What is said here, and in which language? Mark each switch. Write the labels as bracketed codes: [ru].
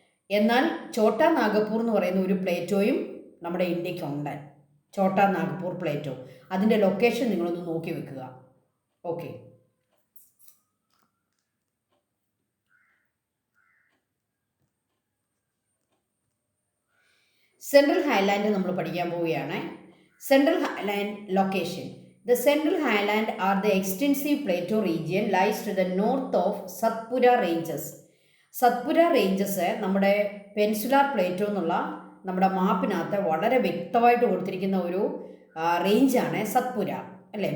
[ml] എന്നാൽ ഛോട്ടാ നാഗപ്പൂർ എന്ന് പറയുന്ന ഒരു പ്ലേറ്റോയും നമ്മുടെ ഇന്ത്യക്കുണ്ട്, ഛോട്ടാ നാഗ്പൂർ പ്ലേറ്റോ. അതിൻ്റെ ലൊക്കേഷൻ നിങ്ങളൊന്ന് നോക്കി വെക്കുക. ഓക്കെ, സെൻട്രൽ ഹൈലാൻഡ് നമ്മൾ പഠിക്കാൻ പോവുകയാണ്. Central Highland location. [en] The Central Highland are the extensive plateau region lies to the north of Satpura Ranges. [ml] Satpura ranges നമ്മുടെ പെൻസുലാർ പ്ലേറ്റോ എന്നുള്ള നമ്മുടെ മാപ്പിനകത്ത് വളരെ വ്യക്തമായിട്ട് കൊടുത്തിരിക്കുന്ന ഒരു റേഞ്ചാണ് സത്പുര, അല്ലേ?